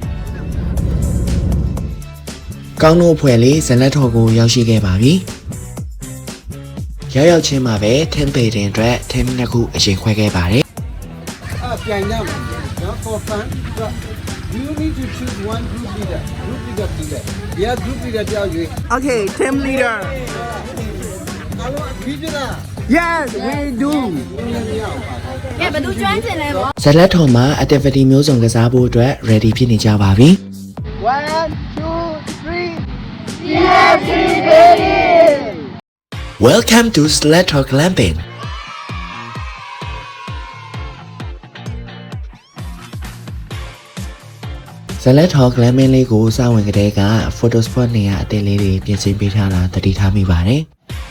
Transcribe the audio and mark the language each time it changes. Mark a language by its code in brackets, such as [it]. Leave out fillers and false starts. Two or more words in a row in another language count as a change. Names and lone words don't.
[my] ။ကောင်းတို့အဖွဲ့လေးဇလက်ထော်ကိုရောက်ရှိခဲ့ပါပြီ။ရောက်ချင်းမှာပဲထင်းပေတင်အတွက် team နှစ်ခုအချိန်ခွဲခဲ့ပါတယ် ။ ပြန်ရမယ်နော် [en] for fun you need to choose one group leader yeah group leader [my] တယောက်ရွေး [en] Okay, team leader. [my] အားလုံးပြီးပြီလား [en] Yes, we do. [my] ကဲဘယ်သူကျွမ်းကျင်လဲပေါ့ ဇလက်ထော်မှာ activity မျိုးစုံကစားဖို့အတွက် ready ဖြစ်နေကြပါပြီ။ [en] 1, 2, 3. Welcome to Sled Talk Glamping. [my] ဇလက်ထော် glamping လေးကိုစဝင်ကတည်းက [en] photo spot [my] နေရာအသေးလေးတွေပြင်ဆင်ပေးထားတာသတိထားမိပါတယ်။